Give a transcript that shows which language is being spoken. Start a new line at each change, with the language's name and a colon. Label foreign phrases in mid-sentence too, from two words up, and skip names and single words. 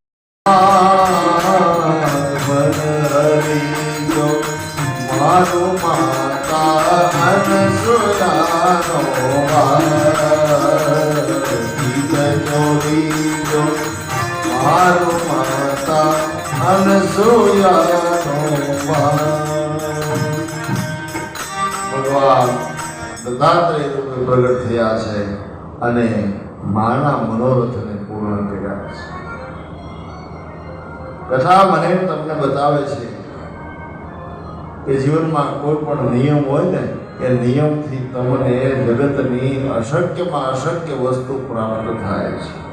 Gujarati: મારો માતા અનસુયાનો મારો માતા અનસુયાનો ભગવાન દત્તાત્રેય રૂપે પ્રગટ થયા છે અને માના મનોરથને પૂર્ણ કર્યા છે। કથા મને તમને બતાવે છે કે જીવનમાં કોઈ પણ નિયમ હોય ને એ નિયમથી તમને જગતની અશક્યમાં અશક્ય વસ્તુ પ્રાપ્ત થાય છે।